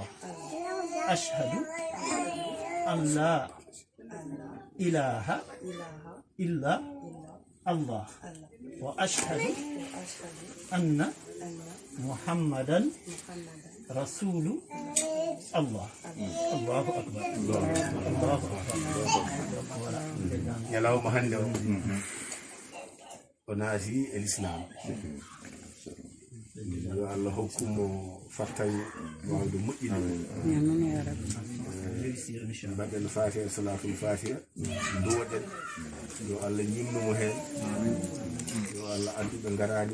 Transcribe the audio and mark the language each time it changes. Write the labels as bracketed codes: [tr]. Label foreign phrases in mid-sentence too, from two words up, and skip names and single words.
[ar] أشهد أن لا إله إلا الله وأشهد أن محمدا رسول الله. الله أكبر. الله أكبر. [ff] Ñalawma hande o o naati e l'islam yo Allah hokkumo fattaño wawde moƴƴina mbaɗen fatiha [ar] صلاة الفاتحة [ff] duwoɗen yo Allah ñimnumo hen yo Allah addu ɓe garani